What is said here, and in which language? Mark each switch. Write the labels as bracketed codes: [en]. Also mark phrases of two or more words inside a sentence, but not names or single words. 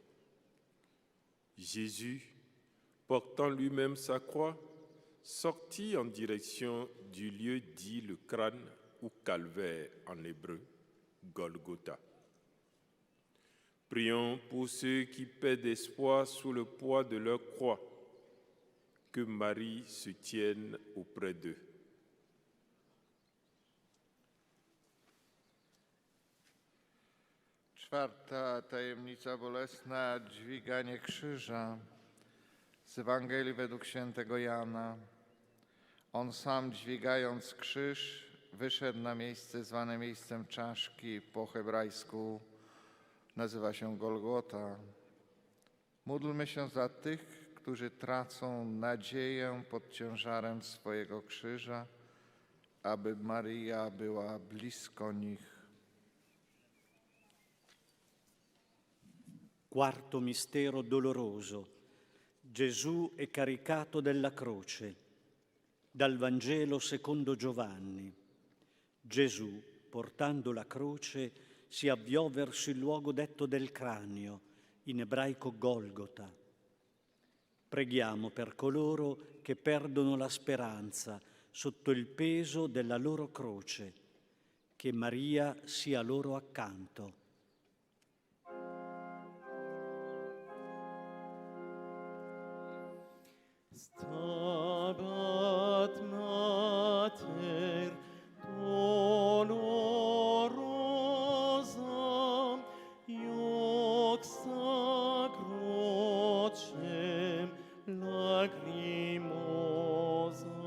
[fr] Jésus, portant lui-même sa croix, sortit en direction du lieu dit le crâne ou calvaire en hébreu, Golgotha. Prions pour ceux qui perdent espoir sous le poids de leur croix, que Marie se tienne auprès d'eux. [pl] Czwarta tajemnica bolesna, dźwiganie krzyża. Z Ewangelii według świętego Jana. On sam, dźwigając krzyż, wyszedł na miejsce zwane miejscem czaszki, po hebrajsku nazywa się Golgota. Módlmy się za tych, którzy tracą nadzieję pod ciężarem swojego krzyża, aby Maria była blisko nich. [it] Quarto mistero doloroso. Gesù è caricato della croce. Dal Vangelo secondo Giovanni. Gesù, portando la croce, si avviò verso il luogo detto del cranio, in ebraico Golgota. Preghiamo per coloro che perdono la speranza sotto il peso della loro croce, che Maria sia loro accanto. [la] Stabat Mater dolorosa, ioxa crocem lacrimosa.